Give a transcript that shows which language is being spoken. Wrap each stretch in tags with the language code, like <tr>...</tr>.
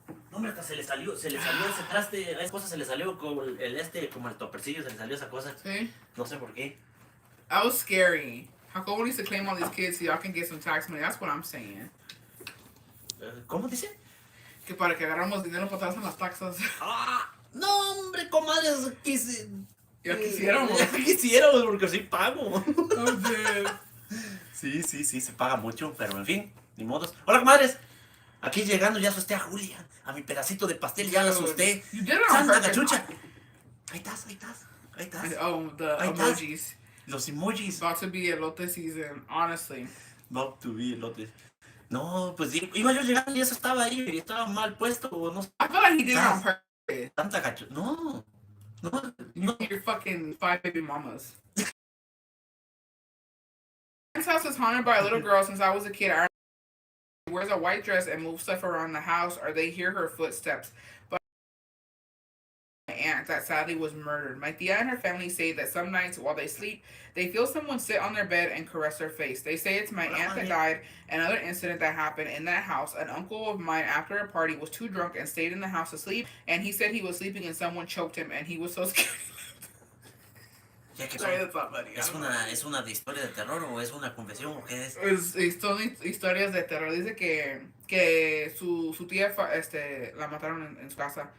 <es>No, hombre, hasta se le salió ese traste, a esa cosa se le salió como como el topercillo, se le salió esa cosa. Sí. No sé por qué.</es> <en>That was scary. Jacobo needs to claim all these kids so y'all can get some tax money. That's what I'm saying.</en> <es>¿Cómo dice? Que para que agarramos dinero para atrás en las taxas. No, hombre, comadres, Ya quisiéramos. Ya quisiéramos, porque sí pago. Oh, sí, se paga mucho, pero en fin, ni modos. Hola, comadres. Aquí llegando ya asusté a Julia. A mi pedacito de pastel ya la asusté. Santa Cachucha. Ahí estás.</es> <en>Oh, the</en> <es>ahí</es> <en>emojis.</en> <es>Estás. Los emojis.</es> <en>About to be elote season, honestly. About to be elote.</en> <es>No, pues iba yo llegando y eso estaba ahí. Y estaba mal puesto. No sé.</es> <en>I feel like he did it on purpose.</en> <es>Santa Cachucha. No.</es> <en>You're fucking 5 baby mamas. My house is haunted by a little girl since I was a kid. She wears a white dress and moves stuff around the house, or they hear her footsteps. But my aunt that sadly was murdered. My tia and her family say that some nights while they sleep, they feel someone sit on their bed and caress their face. They say it's my aunt that died. Another incident that happened in that house. An uncle of mine, after a party, was too drunk and stayed in the house asleep. And he said he was sleeping and someone choked him, and he was so scared.</en> <es>¿Qué</es> <en>Sorry,</en> <es>son?</es> <en>that's not funny.</en> <es>¿Es una de historia de terror o es una confesión o qué es? Son historias de terror. Dice que su tía la mataron en su casa.</es>